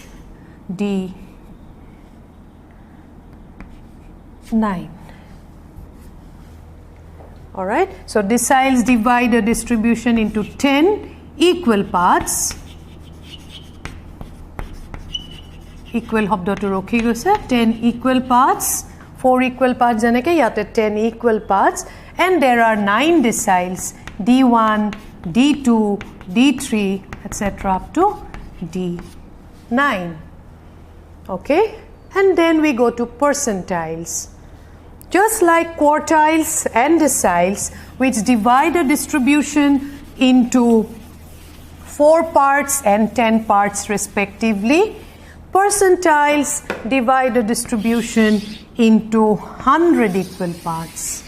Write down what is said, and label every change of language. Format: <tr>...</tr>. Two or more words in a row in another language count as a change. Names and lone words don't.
<en>d9 all right so deciles divide a distribution into 10 equal parts equal</en> <as>শব্দটো ৰখি গৈছে</as> <en>10 equal parts 4 equal parts</en> <as>যেনেকৈ ইয়াতে</as> <en>10 equal parts and there are 9 deciles D1 D2 D3 etc up to D9 okay and then we go to percentiles just like quartiles and deciles which divide a distribution into 4 parts and 10 parts respectively percentiles divide a distribution into 100 equal parts.</en>